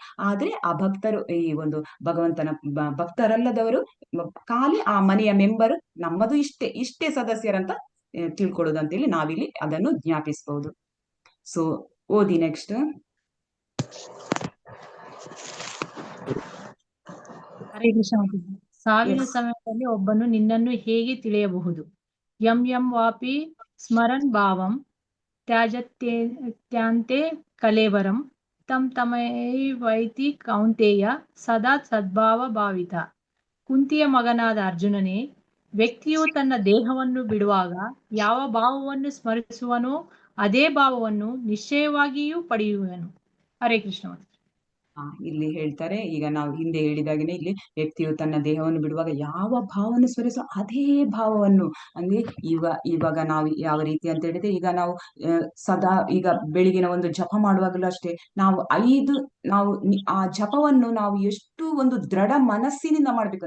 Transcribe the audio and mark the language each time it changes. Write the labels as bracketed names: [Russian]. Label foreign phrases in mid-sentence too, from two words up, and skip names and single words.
[Kannada] ಆದ್ರೆ ಆ ಭಕ್ತರು ಈ ಒಂದು ಭಗವಂತನ ಭಕ್ತರಲ್ಲದವರು ಖಾಲಿ ಆ ಮನೆಯ ಮೆಂಬರ್ ನಮ್ಮದು ಇಷ್ಟೇ ಸದಸ್ಯರಂತ ತಿಳ್ಕೊಳ್ಳೋದು ಅಂತೇಳಿ ನಾವಿಲ್ಲಿ ಅದನ್ನು ಜ್ಞಾಪಿಸಬಹುದು. ಸೊ ಓದಿ ನೆಕ್ಸ್ಟ್. ಹರೇ ಕೃಷ್ಣ ಮಾತಾಜಿ. ಸಾವಿನ ಸಮಯದಲ್ಲಿ ಒಬ್ಬನು ನಿನ್ನನ್ನು ಹೇಗೆ ತಿಳಿಯಬಹುದು? [Sanskrit] ಯಂ ವಾಪಿ ಸ್ಮರನ್ ಭಾವಂ ತ್ಯಾಜತ್ಯಾಂತೆ ಕಲೇವರಂ ತಂ ತಮೈವೈತಿ ಕೌಂತೇಯ ಸದಾ ಸದ್ಭಾವ ಭಾವಿತ. [Kannada] ಕುಂತಿಯ ಮಗನಾದ ಅರ್ಜುನನೇ, ವ್ಯಕ್ತಿಯು ತನ್ನ ದೇಹವನ್ನು ಬಿಡುವಾಗ ಯಾವ ಭಾವವನ್ನು ಸ್ಮರಿಸುವನೋ ಅದೇ ಭಾವವನ್ನು ನಿಶ್ಚಯವಾಗಿಯೂ ಪಡೆಯುವನು. ಹರೇ ಕೃಷ್ಣ ಮಾತಾಜಿ. ಇಲ್ಲಿ ಹೇಳ್ತಾರೆ, ಈಗ ನಾವು ಹಿಂದೆ ಹೇಳಿದಾಗನೇ ಇಲ್ಲಿ ವ್ಯಕ್ತಿಯು ತನ್ನ ದೇಹವನ್ನು ಬಿಡುವಾಗ ಯಾವ ಭಾವವನ್ನು ಸ್ಮರಿಸೋ ಅದೇ ಭಾವವನ್ನು, ಅಂದ್ರೆ ಇವಾಗ ನಾವು ಯಾವ ರೀತಿ ಅಂತ ಹೇಳಿದ್ರೆ, ಈಗ ನಾವು ಸದಾ ಈಗ ಬೆಳಿಗಿನ ಒಂದು ಜಪ ಮಾಡುವಾಗಲೂ ಅಷ್ಟೇ ನಾವು ಆ ಜಪವನ್ನು ನಾವು ಎಷ್ಟು ಒಂದು ದೃಢ ಮನಸ್ಸಿನಿಂದ ಮಾಡ್ಬೇಕು.